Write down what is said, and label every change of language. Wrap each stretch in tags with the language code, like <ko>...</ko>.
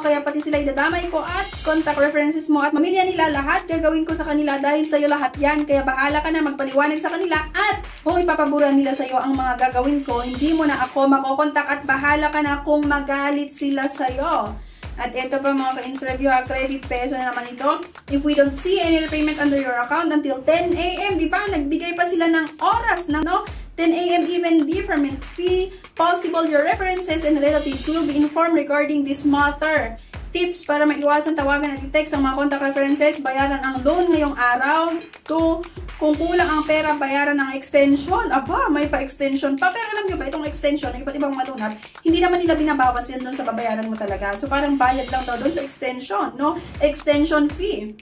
<tl>Kaya pati sila idadamay ko at contact references mo. At mamilya nila lahat, gagawin ko sa kanila dahil sa'yo lahat yan. Kaya bahala ka na magpaliwanag sa kanila. At kung ipapabura nila sa'yo ang mga gagawin ko, hindi mo na ako makokontak at bahala ka na kung magalit sila sa'yo. At ito pa mga ka-interview, Credit Peso na naman ito.</tl> <en>If we don't see any repayment under your account until 10 AM,</en> <tl>di ba? Nagbigay pa sila ng oras na, no?</tl> <en>10 AM even deferment fee. Possible your references and relatives will be informed regarding this matter.</en> <tl>Tips para maiwasan tawagan at i-text ang mga contact references, bayaran ang loan ngayong araw. 2. Kung kulang ang pera, bayaran ng extension. Aba, may pa-extension pa. Pero alam nyo ba, itong extension, ng iba't ibang mga loan app, hindi naman nila binabawas yan doon sa babayaran mo talaga. So, parang bayad lang daw doon sa extension, no? Extension fee.</tl>